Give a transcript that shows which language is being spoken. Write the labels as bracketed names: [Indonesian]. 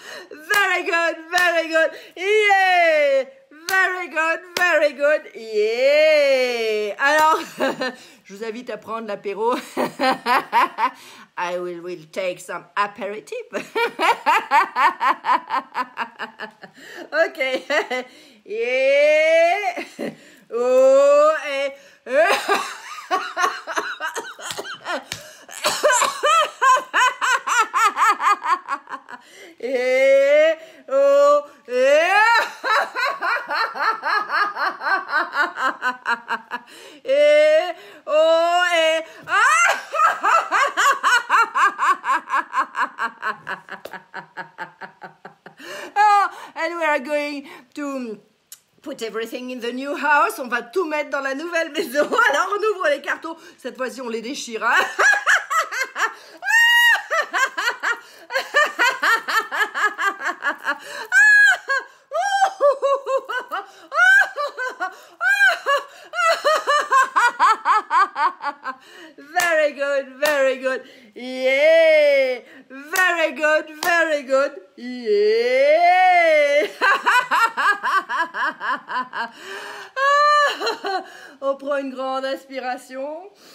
[English] Very good, yeah, very good, yeah. [French] Alors, je vous invite à prendre l'apéro. [English] I will take some aperitif. Ok, yeah. Oh, et... et oh et et oh et oh, and we are going to put everything in the new house. [French] On va tout mettre dans la nouvelle maison. Alors on ouvre les cartons. Cette fois-ci on les déchire. Hein. [English] Very good, yeah, very good, yeah. [French] On prend une grande aspiration.